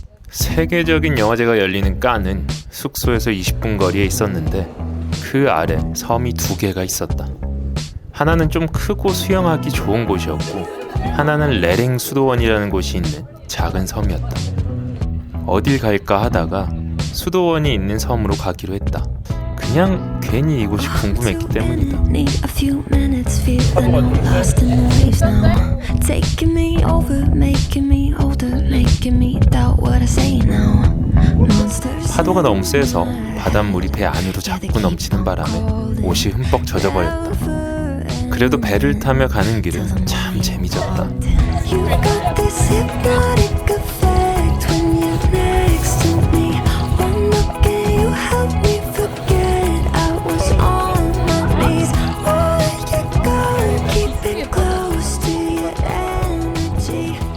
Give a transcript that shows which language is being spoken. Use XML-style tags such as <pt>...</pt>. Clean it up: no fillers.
<ko>세계적인 영화제가 열리는 깐은 숙소에서 20분 거리에 있었는데 그 아래 섬이 2개가 있었다. 하나는 좀 크고 수영하기 좋은 곳이었고 하나는 레랭 수도원이라는 곳이 있는 작은 섬이었다. 어딜 갈까 하다가 수도원이 있는 섬으로 가기로 했다. 그냥 괜히 이곳이 궁금했기 때문이다.</ko> <en>Need a few minutes, feeling lost in the waves now. Taking me over, making me older, making me doubt what I say now. Monsters.</en> <ko>파도가 너무 세서 바닷물이 배 안으로 자꾸 넘치는 바람에 옷이 흠뻑 젖어버렸다. 그래도 배를 타며 가는 길은 참 재미졌다.</ko> <en>You got this hypnotic effect when you're next to me. One look and you help me forget I was on my knees. Where you go? Keep it close to your energy.</en>